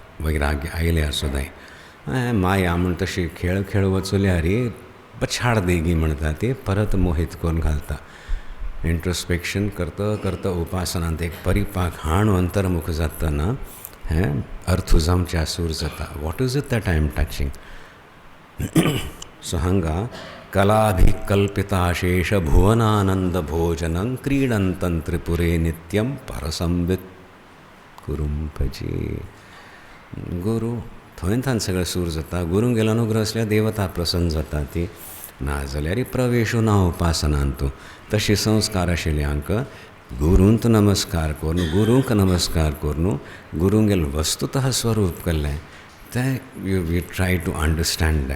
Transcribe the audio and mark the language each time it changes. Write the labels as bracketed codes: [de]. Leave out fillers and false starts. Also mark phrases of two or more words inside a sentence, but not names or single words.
[kok] वैराग्य आयल्यार सुद्दां माया म्हूण तशी खेळ खेळ वचल्यार पछाड देगी म्हणटा ती परत मोहीत करून घालता. इंट्रोस्पेक्शन करता करता उपासनांत एक परिपाक हाण अंतर्मुख जातना हें अर्थ जावच्या सूर जाता. [en] what is it that I am touching. [sa] सो हांगा कलाभिकल्पिताशेष भुवनानंद भोजनं क्रीडन्तं त्रिपुरे नित्यं परसंवित् गुरुं भजे. [kok] गुरू थंय थान सगळें सूर जाता. गुरूंगेलो अनुग्रह आसल्यार देवता प्रसन्न जाता. ती ना जाल्यार प्रवेशू ना उपासनांत. तशी संस्कार आशिल्ल्यांक गुरूंत नमस्कार करून गुरूंक नमस्कार करून गुरूंगेल वस्तुतः स्वरूप केल्लें तें [en] we try to understand that.